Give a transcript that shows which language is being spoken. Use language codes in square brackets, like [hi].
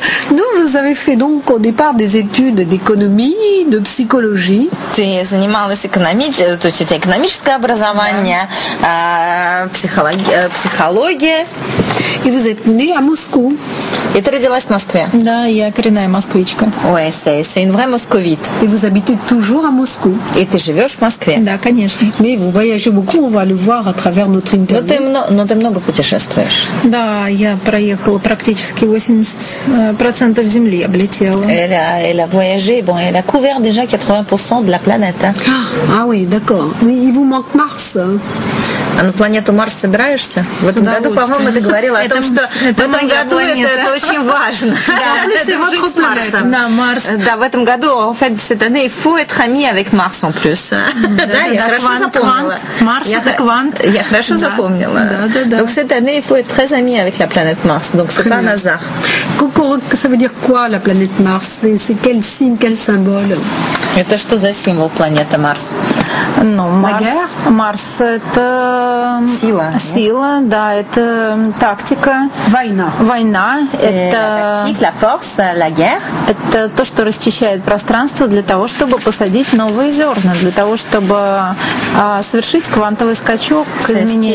[fr] Nous, vous avez fait donc au départ des études d'économie, de psychologie. [ru] Ты занималась то есть у тебя экономическое образование, психология. [fr] Et vous êtes née à Moscou. Et tu [ru] родилась в Москве. Да, я коренная москвичка. [fr] Ouais, c'est une vraie moscovite. Et vous habitez toujours à Moscou. Et tu [ru] живешь в Москве. Да, конечно. [fr] Mais vous voyagez beaucoup, on va le voir à travers notre interview. [ru] Но ты много путешествуешь. Да, я проехала практически 80% земли, облетела. [fr] Elle a voyagé, elle a couvert déjà 80% de la planète. Ah oui, d'accord. Mais il vous manque Mars. [ru] А на планету Марс собираешься? В этом году, по-моему, ты говорила о том, что в этом году это очень важно. [fr] C'est votre planète. [ru] Да, Марс. Да, в этом году, [fr] en fait, cette année, il faut être ami avec Mars en plus. [ru] Да, я хорошо запомнила. Марс это квант. Я хорошо запомнила. [fr] Donc cette année, il faut être très ami avec la planète Mars. Donc c'est pas un hasard. Ça veut dire quoi, la planète Mars? C'est quel signe, quel symbole? [ru] Это что за символ планеты Марс? Ну, Марс это сила, да, это тактика. Война. Это [fr] la force, la guerre. [ru] Это то, что расчищает пространство для того, чтобы посадить новые зерна, для того, чтобы совершить квантовый скачок к изменениям.